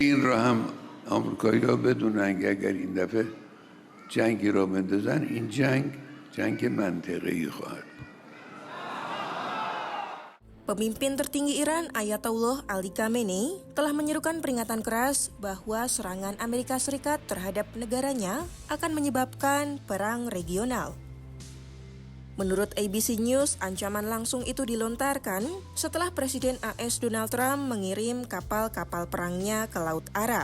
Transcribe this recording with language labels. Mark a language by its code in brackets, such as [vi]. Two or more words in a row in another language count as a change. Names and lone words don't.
[fa] این را هم آمریکایی‌ها بدونن که اگر این دفعه جنگی را بندازن این جنگ منطقه‌ای خواهد بود. [id] Pemimpin tertinggi Iran, Ayatollah Ali Khamenei, telah menyerukan peringatan keras bahwa serangan Amerika Serikat terhadap negaranya akan menyebabkan perang regional. Menurut ABC News, ancaman langsung itu dilontarkan setelah Presiden AS Donald Trump mengirim kapal-kapal perangnya ke Laut Arab.